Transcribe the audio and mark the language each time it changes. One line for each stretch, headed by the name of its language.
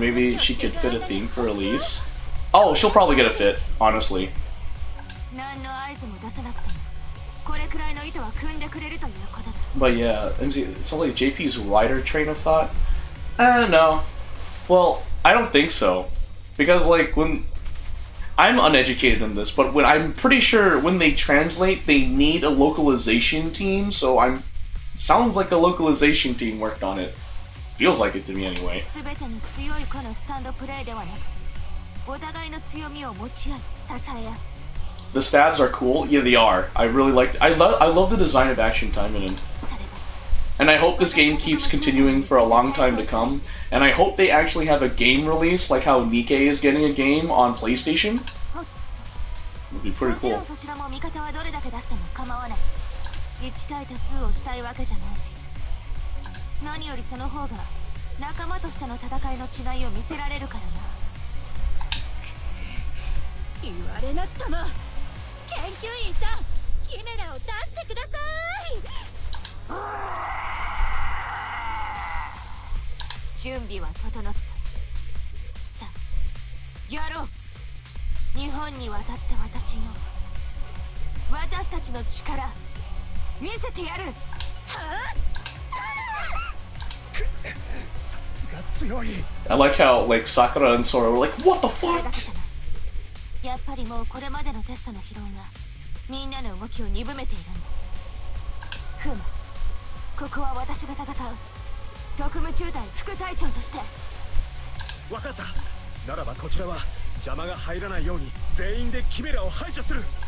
English: Maybe she could fit a theme for release. Oh, she'll probably get a fit, honestly.
Japanese: 何の合図も出さなくてもこれくらいの意図は組んでくれるということだ。
English: But yeah, it sounds like JP's wider train of thought. No. Well, I don't think so. Because, like, when... I'm uneducated in this, but when I'm pretty sure when they translate, they need a localization team, so I'm... Sounds like a localization team worked on it. Feels like it to me anyway.
Japanese: 全てに強い子のスタンドプレーではなく、お互いの強みを持ち合い、支え合う。
English: The stabs are cool. Yeah, they are. I really liked. I love the design of Action Taimanin. And I hope this game keeps continuing for a long time to come. And I hope they actually have a game release, like how Nikkei is getting a game on PlayStation. Would be pretty cool.
Japanese: そちらも味方はどれだけ出しても構わない。1対多数をしたいわけじゃないし、何よりその方が仲間としての戦いの違いを見せられるからな。言われなくとも研究員さん、キメラを出してください。準備は整った。さあ、やろう。日本に渡って私たちの力見せてやる。さすが強い。
English: I like how like Sakura and Sora were like, "What the
Japanese: それ
English: fuck?"
Japanese: だけじゃない。やっぱりもうこれまでのテストの疲労がみんなの動きを鈍めているんだ。ふむ、ここは私が戦う特務中隊副隊長として。わかった。ならばこちらは邪魔が入らないように全員でキメラを排除する。